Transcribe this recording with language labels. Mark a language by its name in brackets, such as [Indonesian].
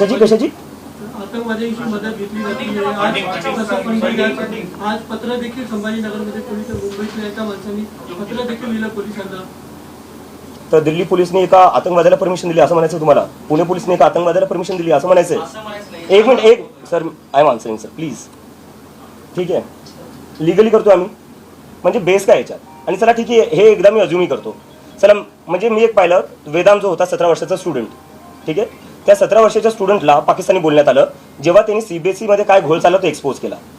[Marathi] कशाची आतंकवाद्यांची मदत घेतली जाते. आज पत्र देखील संभाजीनगरमध्ये पोलिस, मुंबईतल्या एका माणसांनी पत्र देखील लिहिलं पोलिसांना. तर दिल्ली पोलिसने एका आतंकवाद्याला परमिशन दिली असं म्हणायचं तुम्हाला? पुणे पोलिसने एका आतंकवाद्याला परमिशन दिली असं म्हणायचंय? [English] एक minute sir, I am answering sir please. [Marathi] ठीक आहे, लिगली करतो आम्ही, म्हणजे बेस काय याच्यात? आणि चला ठीक आहे, हे एकदा मी अजूनही करतो. चला, म्हणजे मी एक पाहिलं, वेदांत जो होता 17 वर्षाचा स्टुडंट, ठीक आहे, त्या 17 वर्षाच्या स्टुडंटला पाकिस्तानी बोलण्यात आलं जेव्हा त्यांनी CBSE मध्ये काय घोळ चालला तो एक्सपोज केला.